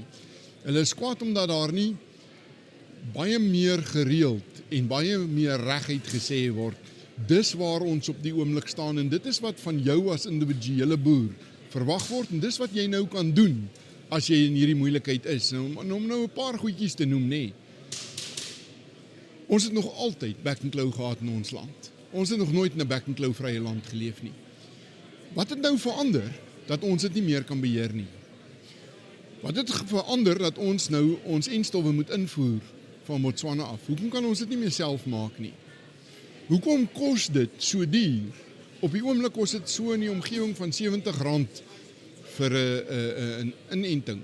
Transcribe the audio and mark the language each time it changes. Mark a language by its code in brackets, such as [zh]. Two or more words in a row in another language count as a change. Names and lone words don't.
[af] Hulle is kwaad omdat daar nie baie meer gereeld en baie meer reguit gesê word. Dis waar ons op die oomblik staan en dit is wat van jou as individuele boer verwag word en dis wat jy nou kan doen as jy in hierdie moeilikheid is. Om nou 'n paar goedjies te noem, nê. Ons het nog altyd back-and-claw gehad in ons land. Ons het nog nooit in 'n back-and-claw vrye land geleef nie. Wat het nou verander dat ons dit nie meer kan beheer nie? Wat het verander dat ons nou ons enstowwe moet invoer van Botswana af? Hoekom kan ons dit nie meer self maak nie? Hoekom kos dit so duur? Op die oomblik kos dit so in die omgewing van R70 vir 'n inenting.